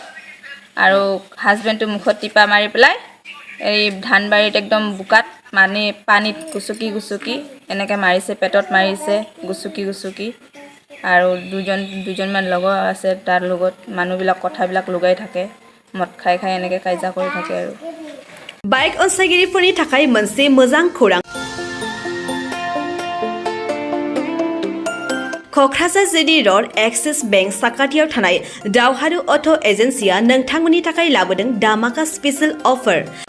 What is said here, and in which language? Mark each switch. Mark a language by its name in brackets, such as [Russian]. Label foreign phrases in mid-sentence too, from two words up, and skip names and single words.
[Assamese] আৰু হাজবেণ্ডটো মুখত টিপা মাৰি পেলাই এই ধানবাৰীত একদম বোকাত মানে পানীত গুচকি এনেকৈ মাৰিছে, পেটত মাৰিছে গুচকি। আৰু দুজনমান লগৰ আছে তাৰ লগত। মানুহবিলাক কথাবিলাক লগাই থাকে, মদ খাই এনেকৈ কাজিয়া কৰি থাকে আৰু। [Bodo] बाइक अनसायगिरिफोरनि थाखाय मोनसे मोजां खौरां। क'क्राझार जिडी र'ड एक्सिस बेंक साखाथियाव थानाय दावहारु अट' एजेन्सिया नोंथांमोननि थाखाय लाबोदों धामाका [English] special offer.